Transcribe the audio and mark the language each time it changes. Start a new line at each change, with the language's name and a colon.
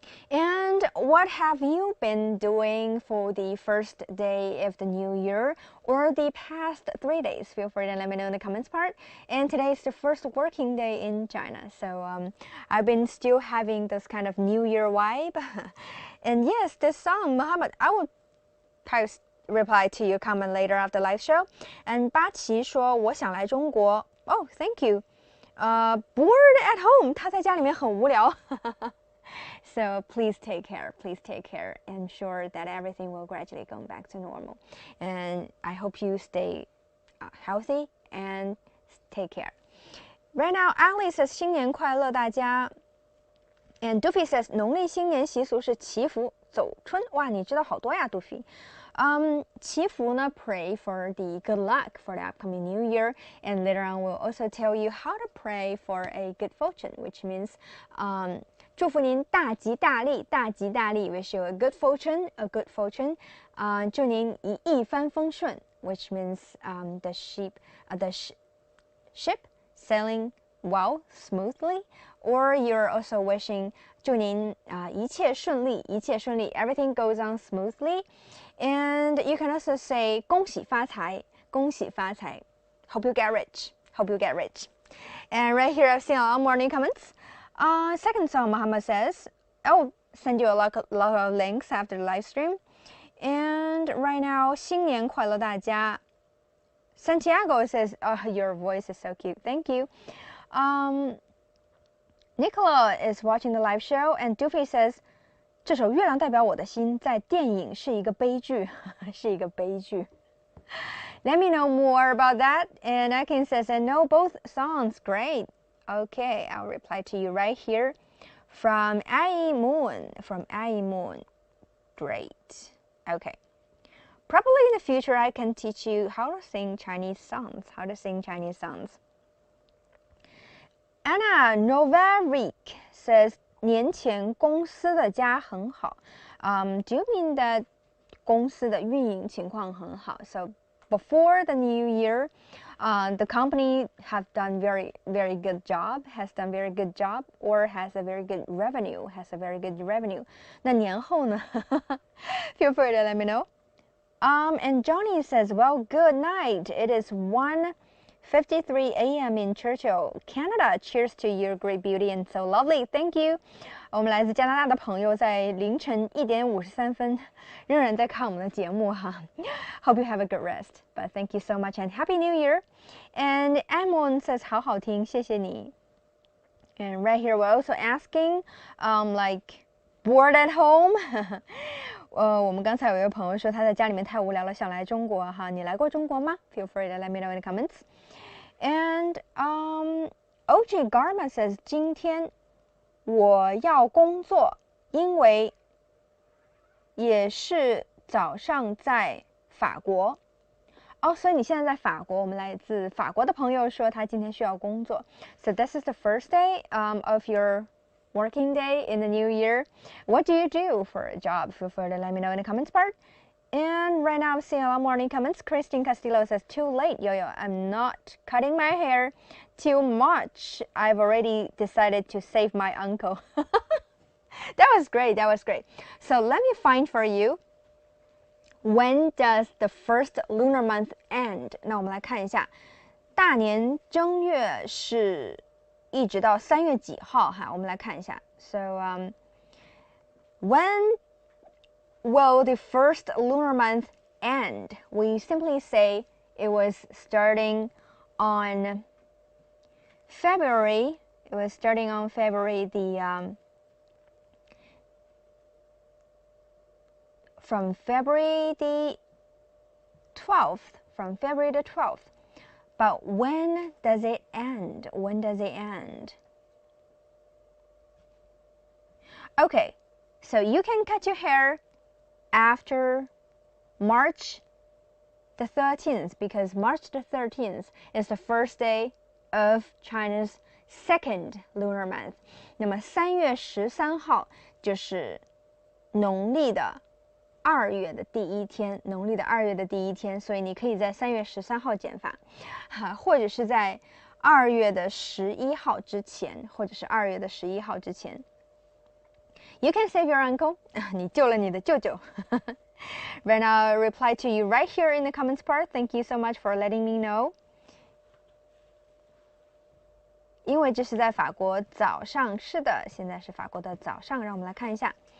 English: And what have you been doing for the first day of the new year or the past 3 days? Feel free to let me know in the comments part. And today is the first working day in China. So I've been still having this kind of new year vibe. And yes, this song, Muhammad, I will post reply to your comment later after live show.
Chinese: And 八旗说我想来中国.
English: Oh, thank you. Bored at home.
Chinese: 他在家里面很无聊.
English: So please take care. Please take care. I'm sure that everything will gradually go back to normal. And I hope you stay healthy and take care. Right now, Ali says
Chinese: 新年快乐大家.
English: And Duffy says
Chinese: 农历新年习俗是祈福走春. 哇，你知道好多呀 Duffy. 祈福呢
English: pray for the good luck for the upcoming new year. And later on, we'll also tell you how to pray for a good fortune, which means
Chinese: 祝福您大吉大利，大吉大利
English: wish you a good fortune, a good fortune.
Chinese: 祝您一帆风顺
English: which means the ship sailing well, smoothly. Or you're also wishing
Chinese: 祝您一切顺利，一切顺利
English: everything goes on smoothly. And you can also say
Chinese: 恭喜发财，恭喜发财
English: hope you get rich, hope you get rich. And right here I've seen a lot of morning comments. Second song, Muhammad says, I'll send you a lot of links after the live stream. And right now,
Chinese: 新年快乐大家.
English: Santiago says, oh, your voice is so cute. Thank you. Nicola is watching the live show, and Duffy says,
Chinese: 这首月亮代表我的心在电影是一个悲剧，是一个悲剧。
English: Let me know more about that. And Akin says, I know both songs. Great. Okay, I'll reply to you right here from Ai Moon. From Ai Moon. Great. Okay. Probably in the future, I can teach you how to sing Chinese songs. How to sing Chinese songs. Anna Novaric says,
Chinese: 年前公司的家很好.
English: Do you mean that
Chinese: 公司的运营情况很好?
English: So before the new year, the company have done very good job, has done very good job, or has a very good revenue, has a very good revenue.
Chinese: 那年后呢?
English: Feel free to let me know. And Johnny says, well, good night. It is 1:53 a.m. in Churchill, Canada. Cheers to your great beauty and so lovely. Thank you.
Chinese: 我们来自加拿大的朋友在凌晨1:53分仍然在看我们的节目哈。
English: Hope you have a good rest. But thank you so much and Happy New Year. And Amon says
Chinese: 好好听，谢谢你。
English: And right here we're also asking, like bored at home.
Chinese: 我们刚才有一位朋友说他在家里面太无聊了，想来中国哈。你来过中国吗 ？
English: Feel free to let me know in the comments. And OJ Garma says
Chinese: 今天我要工作，因为也是早上在法国。哦，所以你现在在法国。我们来自法国的朋友说他今天需要工作。
English: So this is the first day of your working day in the new year. What do you do for a job? Feel free to let me know in the comments part. And right now I'm seeing a lot more in comments. Christine Castillo says, too late, Yo-Yo. I'm not cutting my hair till March. I've already decided to save my uncle. That was great. That was great. So let me find for you. When does the first lunar month end?
Chinese: 那我们来看一下，大年正月是一直到3月几号哈？我们来看一下。
English: So when will the first lunar month end? We simply say it was starting on February. It was starting on February the from February the 12th. From February the 12th. But when does it end? When does it end? Okay, so you can cut your hair after March the 13th because March the 13th is the first day of China's second lunar month.
Chinese: 那么3月13号就是农历的2月的第一天，农历的2月的第一天，所以你可以在3月13号剪发，或者是在2月的11号之前，或者是2月的11号之前。
English: You can save your uncle.
Chinese: 你救了你的舅舅。
English: Right now, I'll reply to you right here in the comments part. Thank you so much for letting me know.
Chinese: 因为这是在法国早上，是的，现在是法国的早上，让我们来看一下。